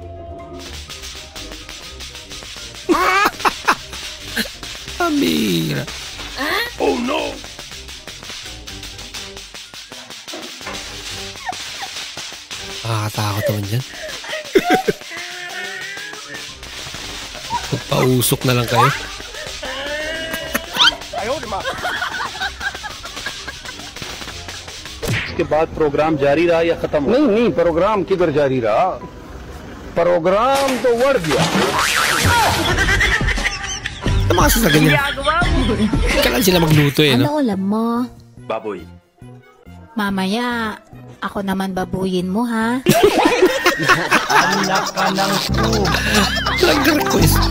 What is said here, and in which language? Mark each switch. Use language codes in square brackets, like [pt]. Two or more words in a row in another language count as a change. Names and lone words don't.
[tl] Amira. [en] Oh no! [tl] Nakakatakot naman dyan. Magpausok na lang kayo. [hi] इसके बाद प्रोग्राम जारी रहा या खत्म हुआ? नहीं प्रोग्राम किधर जारी रहा, प्रोग्राम तो बढ़ गया. [tl] Tumakas sa ganyan. Kailan sila magluto eh, no? Ano ulam mo? Baboy. Mamaya, ako naman babuyin mo, ha? Anak ka ng soup. Nag-request pa.